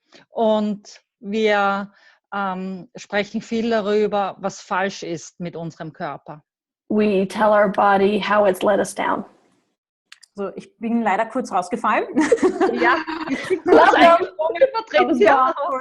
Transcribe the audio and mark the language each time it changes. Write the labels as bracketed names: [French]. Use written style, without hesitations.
[German] Und wir sprechen viel darüber, was falsch ist mit unserem Körper. [English] We tell our body how it's let us down. [German] So, ich bin leider kurz rausgefallen. Ja, ich bin kurz eingesprungen, Patricia.